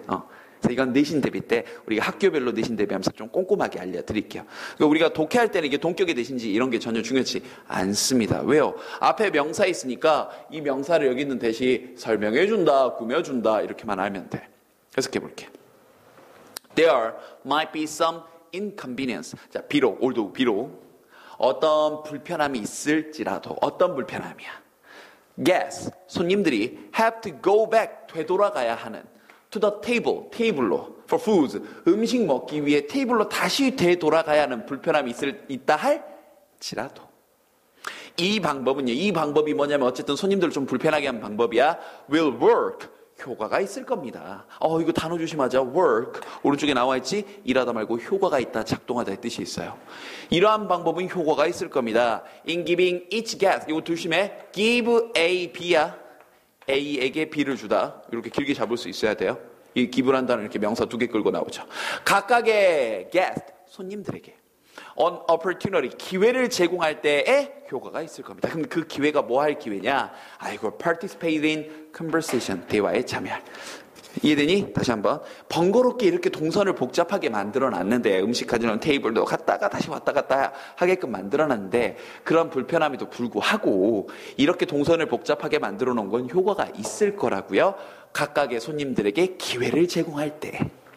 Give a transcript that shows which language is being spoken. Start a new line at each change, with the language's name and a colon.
Korean: 그래서 이건 내신 대비 때 우리가 학교별로 내신 대비하면서 좀 꼼꼼하게 알려드릴게요. 그러니까 우리가 독해할 때는 이게 동격의 대신지 이런 게 전혀 중요치 않습니다. 왜요? 앞에 명사 있으니까 이 명사를 여기 있는 대시 설명해준다, 꾸며준다 이렇게만 알면 돼. 해석해 볼게.
English: There might be some inconvenience.
Korean: 자, 비록, 올도 비록 어떤 불편함이 있을지라도 어떤 불편함이야.
English: Guests,
Korean: 손님들이
English: have to go back,
Korean: 되돌아가야 하는
English: to the table,
Korean: 테이블로
English: for food,
Korean: 음식 먹기 위해 테이블로 다시 되돌아가야 하는 불편함이 있다 할지라도 이 방법은요, 이 방법이 뭐냐면 어쨌든 손님들을 좀 불편하게 하는 방법이야.
English: will work,
Korean: 효과가 있을 겁니다. 이거 단어 조심하자. work, 오른쪽에 나와 있지? 일하다 말고 효과가 있다, 작동하다의 뜻이 있어요. 이러한 방법은 효과가 있을 겁니다.
English: in giving each guest,
Korean: 이거 조심해. give A, B야. A에게 B를 주다. 이렇게 길게 잡을 수 있어야 돼요. 이 give란 단어는 이렇게 명사 2개 끌고 나오죠. 각각의 guest, 손님들에게
English: on opportunity,
Korean: 기회를 제공할 때에 효과가 있을 겁니다. 그럼 그 기회가 뭐 할 기회냐?
English: participate in conversation,
Korean: 대화에 참여할. 이해되니? 다시 한번. 번거롭게 이렇게 동선을 복잡하게 만들어놨는데, 음식 가져오는 테이블도 갔다가 다시 왔다 갔다 하게끔 만들어놨는데, 그런 불편함에도 불구하고 이렇게 동선을 복잡하게 만들어 놓은 건 효과가 있을 거라고요. 각각의 손님들에게 기회를 제공할 때.